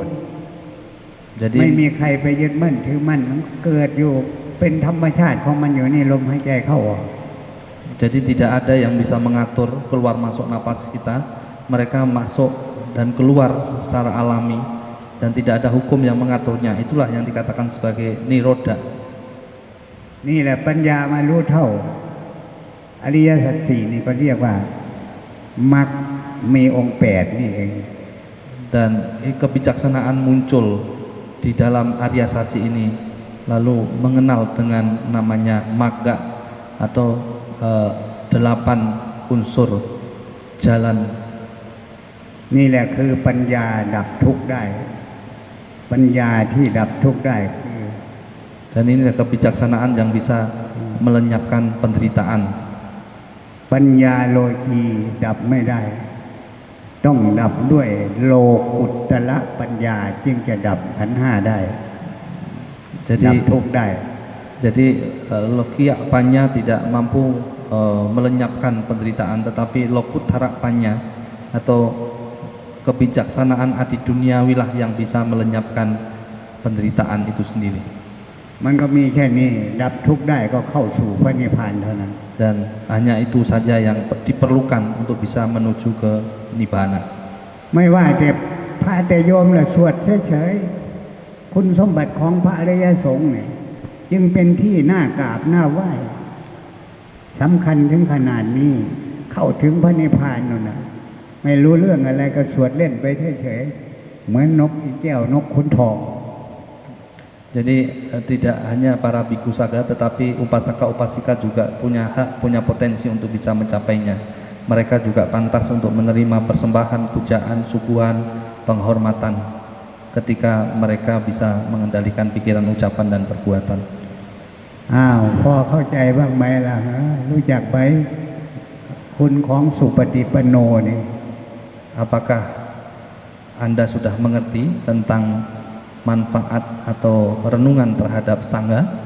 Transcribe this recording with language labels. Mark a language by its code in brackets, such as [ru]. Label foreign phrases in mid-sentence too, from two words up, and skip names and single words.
[id] Jadi [th] ไม่มีใครไปยึดมั่นถือมั่นมันเกิดอยู่เป็นธรรมชาติของมันอยู่นี่ลมหายใจเข้าออก [id] Jadi tidak ada yang bisa mengatur keluar masuk napas kita. Mereka masuk dan keluar secara alami dan tidak ada hukum yang mengaturnya. Itulah yang dikatakan sebagai niroda. [th] นี่แหละปัญญามารู้เท่าอริยสัจสี่นี่ก็เรียกว่ามรรคมีองค์8นี่เอง [id] Dan kebijaksanaan muncul di dalam Arya Sasi ini, lalu mengenal dengan namanya magga atau 8 unsur jalan. [th] นี่แหละคือปัญญาดับทุกข์ได้ปัญญาที่ดับทุกข์ได้คือ [id] Dan ini kebijaksanaan yang bisa melenyapkan penderitaan. [th] ปัญญาโลกีดับไม่ได้ ต้องดับด้วยโลกุตระปัญญาจึงจะดับขันธ์ห้าได้ [id] Jadi [th] ดับทุกข์ได้ [id] Jadi [pi] lokia panya [id] tidak mampu melenyapkan penderitaan, tetapi [pi] lokuttara panya [id] atau kebijaksanaan adi duniawilah yang bisa melenyapkan penderitaan itu sendiri. [th] มันก็มีแค่นี้ดับทุกข์ได้ก็เข้าสู่พระนิพพานเท่านั้น [id] Dan hanya itu saja yang diperlukan untuk bisa menuju ke nibbana. [th] ไม่ว่าแต่พระแต่โยมละสวดเฉยๆคุณสมบัติของพระอริยสงฆ์เนี่ยจึงเป็นที่น่ากราบน่าไหว้สำคัญถึงขนาดนี้เข้าถึงพระนิพพานนั่นนะไม่รู้เรื่องอะไรก็สวดเล่นไปเฉยๆเหมือนนกอีแก้วนกขุนทอง [id] Jadi tidak hanya para biku saga, tetapi upasaka-upasika juga punya hak, punya potensi untuk bisa mencapainya. Mereka juga pantas untuk menerima persembahan, pujaan, suguhan, penghormatan ketika mereka bisa mengendalikan pikiran, ucapan, dan perbuatan. [th] พอเข้าใจบ้างไหมล่ะรู้จักไหมคุณของสุปฏิปันโนนี่ [id] Apakah Anda sudah mengerti tentang manfaat atau renungan terhadap sangha?